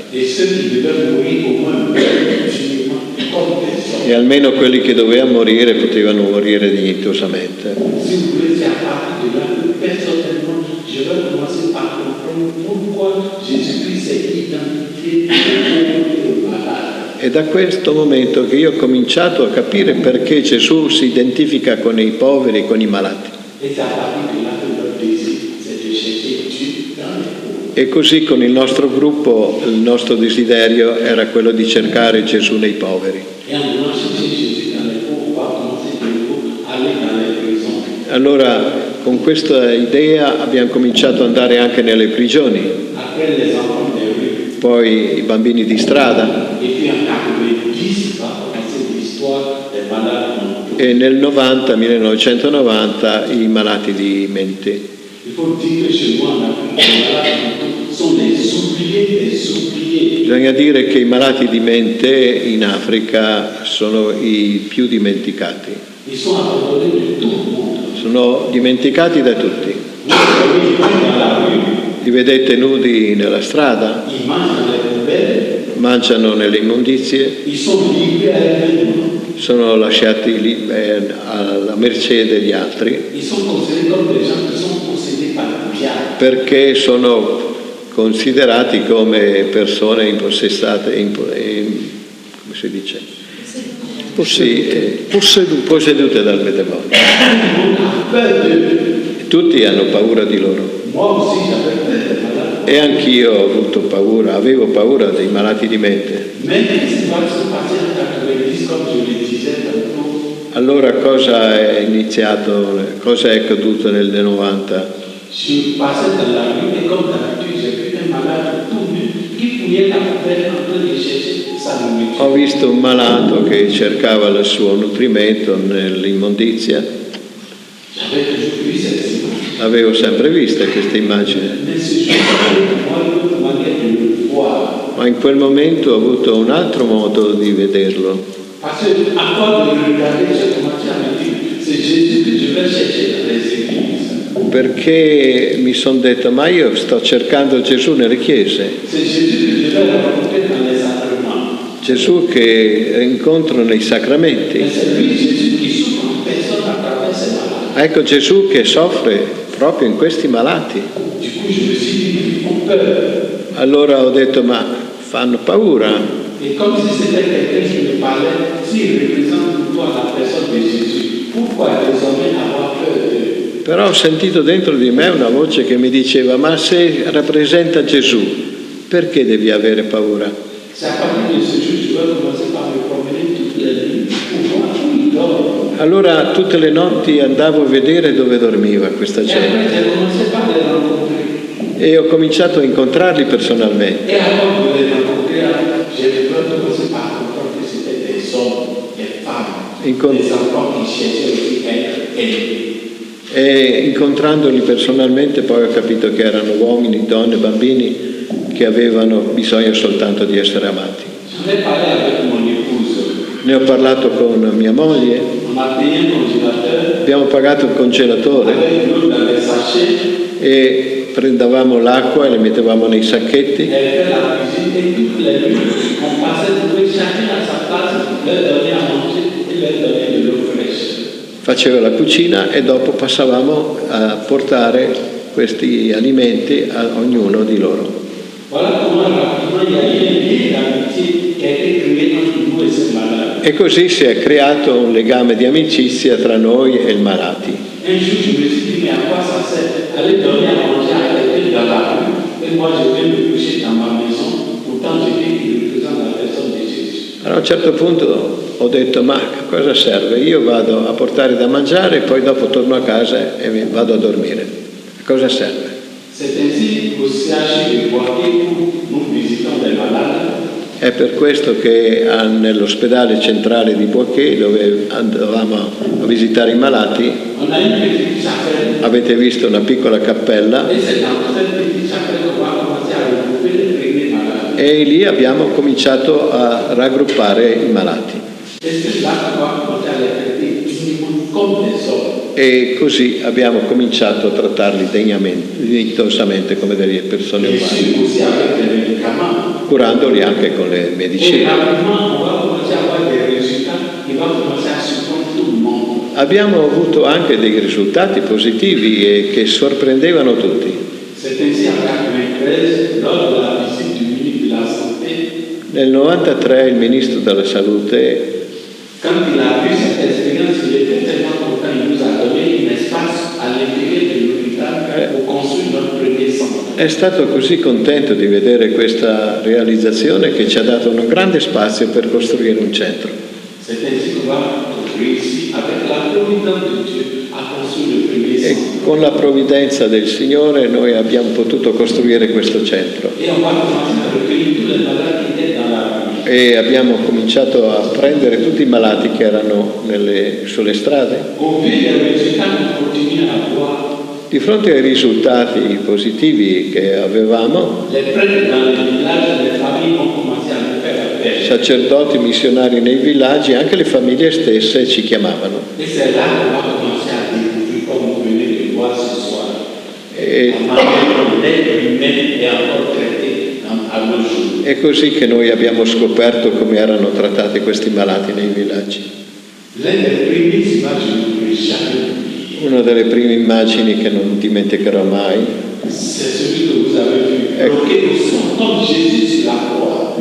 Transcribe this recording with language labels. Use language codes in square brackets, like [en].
[fr] Et ceux qui devaient mourir au moins dignement, comme des hommes. [it] E almeno quelli che dovevano morire potevano morire dignitosamente. [fr] Si vous voulez, c'est à partir de là que personnellement, je vais commencer par comprendre pourquoi Jésus-Christ s'est identifié aux malades. [it] È da questo momento che io ho cominciato a capire perché Gesù si identifica con i poveri e con i malati. [fr] Et c'est à partir de là que notre désir, c'est de chercher Dieu dans les pauvres. [it] E così con il nostro gruppo il nostro desiderio era quello di cercare Gesù nei poveri. [fr] Et en allant chercher Jésus dans les pauvres, on va commencer de nouveau à aller dans les prisons. [it] Allora con questa idea abbiamo cominciato ad andare anche nelle prigioni, [fr] Après les enfants des rues. [it] poi i bambini di strada. [fr] Et puis en 90, va commencer l'histoire des malades mentaux. [it] E nel 1990 i malati di mente. [fr] Il faut dire que chez moi en Afrique, les malades mentaux sont des oubliés, des oubliés. [it] Bisogna dire che i malati di mente in Africa sono i più dimenticati. [fr] Ils sont abandonnés de tout le monde. [it] Sono dimenticati da tutti. [fr] Vous voyez, ils vont dans la rue, [it] Li vedete nudi nella strada, [fr] ils mangent dans les poubelles, [it] mangiano nelle immondizie, [fr] ils sont livrés à l'événement. [it] sono lasciati lì, alla mercé degli altri, [fr] Ils sont considérés comme des gens qui sont possédés par le diable. [it] perché sono considerati come persone impossessate, come si dice? Possedute dal demonio. [fr] Peur de [it] Tutti hanno paura di loro. [fr] moi aussi, j'avais peur des malades. [it] E anch'io ho avuto paura, avevo paura dei malati di mente. [fr] Mais qu'est-ce qui va se passer en 90, comme je le disais tantôt? [it] Allora cosa è iniziato, cosa è accaduto nel 90? [fr] Je passais dans la rue et comme d'habitude, j'ai vu un malade tout nu qui fouillait la poubelle en train de chercher sa nourriture. [it] Ho visto un malato che cercava il suo nutrimento nell'immondizia. [fr] J'avais toujours vu cette image. [it] Avevo sempre vista questa immagine, [fr] Mais ce jour-là, moi, une autre manière de le voir. [it] ma in quel momento ho avuto un altro modo di vederlo. [fr] Parce que, à force de le regarder, j'ai commencé à me dire, c'est Jésus que je vais chercher dans les églises. [it] Perché mi sono detto, ma io sto cercando Gesù nelle chiese, [fr] C'est Jésus que je vais rencontrer dans les sacrements. [it] Gesù che incontro nei sacramenti. [fr] Mais c'est lui, Jésus, qui souffre en personne à travers ses malades. [it] Ecco Gesù che soffre proprio in questi malati. [fr] Du coup, je me suis dit, ils font peur. [it] Allora ho detto, ma fanno paura. [fr] Et comme si c'était quelqu'un qui me parlait, s'il représente pour toi la personne de Jésus, pourquoi désormais avoir peur d'eux? [it] Però ho sentito dentro di me una voce che mi diceva, ma se rappresenta Gesù, perché devi avere paura? [fr] C'est à partir de ce jour, je vais commencer par me promener toutes les nuits pour voir où il dort. [it] Allora tutte le notti andavo a vedere dove dormiva questa [fr] Et [it] gente [fr] après, j'ai commencé par les rencontrer. [it] e ho cominciato a incontrarli personalmente. [fr] Et avant de les rencontrer, j'ai commencé par comprendre que c'était des hommes, des femmes, des enfants qui cherchaient aussi à être élevés. [it] E incontrandoli personalmente poi ho capito che erano uomini, donne, bambini che avevano bisogno soltanto di essere amati. [fr] J'en ai parlé avec mon épouse. [it] Ne ho parlato con mia moglie, [fr] On a payé un congélateur [it] abbiamo pagato il congelatore [fr] avec l'eau dans les sachets. [it] e prendevamo l'acqua e le mettevamo nei sacchetti [fr] Elle fait la cuisine et toutes les nuits, on passait trouver chacun à sa place, leur donner à manger leur donner de l'eau fraîche. [it] Faceva la cucina e dopo passavamo a portare questi alimenti a ognuno di loro. [fr] Voilà comment rapidement il y a eu un lien d'amitié qui a été créé entre nous et ce malade. [it] E così si è creato un legame di amicizia tra noi e il malati. [fr] Un jour, je me suis dit, mais à quoi ça sert aller donner à manger à quelqu'un dans la rue et moi je vais me coucher dans ma maison, pourtant je dis qu'il représente la personne de Jésus. [it] Allora a un certo punto ho detto, ma cosa serve? Io vado a portare da mangiare e poi dopo torno a casa e mi vado a dormire. A cosa serve? [fr] C'est ainsi au CHU de Boaké où nous visitons les malades. [it] È per questo che nell'ospedale centrale di Boaké, dove andavamo a visitare i malati, [fr] On a une petite chapelle [it] avete visto una piccola cappella [fr] et c'est dans cette petite chapelle qu'on va commencer à regrouper les premiers malades. [it] e lì abbiamo cominciato a raggruppare i malati. [fr] Et c'est là qu'on va commencer à les traiter dignement comme des hommes. [it] E così abbiamo cominciato a trattarli dignitosamente come delle persone [fr] Et [it] umane, [fr] puis aussi avec les médicaments. [it] curandoli anche con le [fr] Et [it] medicine. [fr] rapidement, on va commencer à avoir des résultats qui vont commencer à surprendre tout le monde. [it] Abbiamo avuto anche dei risultati positivi e che sorprendevano tutti. [fr] C'est ainsi en 1993, lors de la visite du ministre de la Santé, [it] Nel 93 il ministro della Salute, [fr] quand il a vu cette expérience, il était tellement content, il nous a donné un espace à l'intérieur de l'hôpital pour construire notre premier centre. [it] è stato così contento di vedere questa realizzazione che ci ha dato un grande spazio per costruire un centro. [fr] C'est ainsi qu'on va réussir, avec la providence de Dieu, à construire le premier [it] E [fr] centre. [it] con la provvidenza del Signore noi abbiamo potuto costruire questo centro. [fr] Et on va commencer à recueillir tous les malades qui étaient dans la rue. [it] E abbiamo cominciato a prendere tutti i malati che erano sulle strade. [fr] Au vu des résultats qu'on continue à voir, [it] Di fronte ai risultati positivi che avevamo, [fr] les prêtres dans les villages, les familles ont commencé à nous faire appel. [it] sacerdoti, missionari nei villaggi, anche le famiglie stesse ci chiamavano. [fr] Et c'est là qu'on va commencer à découvrir, comme vous venez de voir ce soir, [it] E, [fr] la manière dont l'être humain est encore traité à nos jours. [it] è così che noi abbiamo scoperto come erano trattati questi malati nei villaggi. [fr] L'une des premières images que je ne pourrai jamais oublier, [it] Una delle prime immagini che non dimenticherò mai, [fr] c'est celui que vous avez vu, bloqué au sang comme Jésus sur la croix.